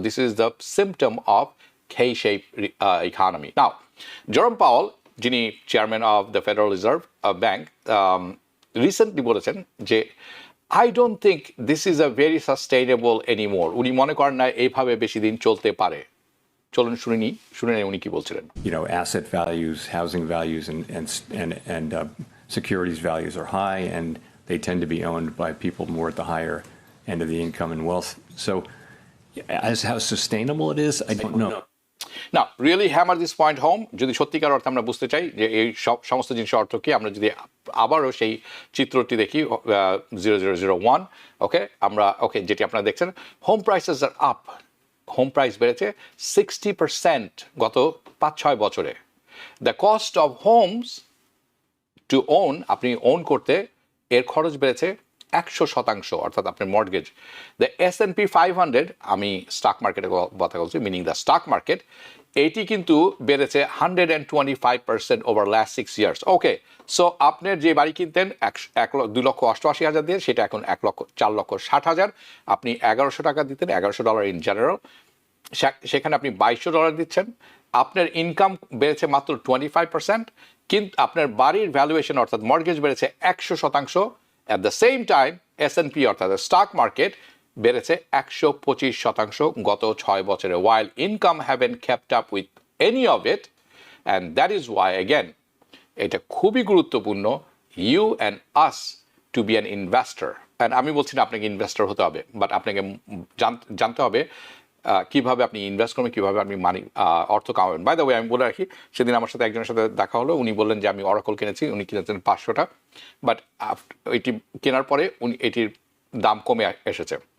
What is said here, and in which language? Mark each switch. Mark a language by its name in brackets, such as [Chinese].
[English] This is the symptom of K-shaped economy. Now, Jerome Powell, যিনি chairman of the federal reserve bank, recently বলেছেন যে I don't think this is a very sustainable anymore. [Bangla] উনি মনে করেন না এইভাবে বেশি দিন চলতে পারে। চলুন শুনে নেই উনি কি বলছিলেন। [English] Asset values, housing values, and securities values are high, and they tend to be owned by people more at the higher end of the income and wealth. So, as how sustainable it is, I don't know. Now, really hammer this point home. [Bangla] যদি সত্যিকার অর্থে আমরা বুঝতে চাই যে এই সমস্ত জিনিসের অর্থ কি, আমরা যদি আবারও সেই চিত্রটি দেখি 0001, ওকে, যেটি আপনারা দেখছেন, [English] home prices are up, [Bangla] হোম প্রাইস বেড়েছে 60% গত 5-6 বছরে। [English] the cost of homes to own, [Bangla] আপনি ওন করতে এর খরচ বেড়েছে 100%, অর্থাৎ আপনার মর্গেজ। দ্য S&P 500, আমি স্টক মার্কেটের কথা বলছি, মিনিং দ্য স্টক মার্কেট, এটি কিন্তু বেড়েছে 125% [English] Over last 6 years. [Bangla] ওকে, সো আপনার যে বাড়ি কিনতেন $2,88,000 দিয়ে, সেটা এখন $4,60,000। আপনি $1,100 দিতেন, $1,100 ইন জেনারেল, সেখানে আপনি $2,200 দিচ্ছেন। আপনার ইনকাম বেড়েছে মাত্র 25%, কিন্তু আপনার বাড়ির ভ্যালুয়েশন অর্থাৎ মর্গেজ বেড়েছে 100%। [English] At the same time, S&P [Bangla] অর্থাৎ স্টক মার্কেট বেড়েছে 125% গত 6 বছরে, [English] while income haven't kept up with any of it, and that is why again [Bangla] এটা খুবই গুরুত্বপূর্ণ [English] You and us to be an investor. [Bangla] And আমি বলছি না আপনাকে ইনভেস্টর হতে হবে, বাট আপনাকে জানতে হবে কীভাবে আপনি ইনভেস্ট করবেন, কীভাবে আপনি অর্থ কামাবেন। বাই দ্য ওয়ে আমি বলে রাখি, সেদিন আমার সাথে একজনের সাথে দেখা হলো, উনি বললেন যে আমি অরাকল কিনেছি, উনি কিনেছেন 500টা, বাট এটি কেনার পরে উনি এটির দাম কমে এসেছে।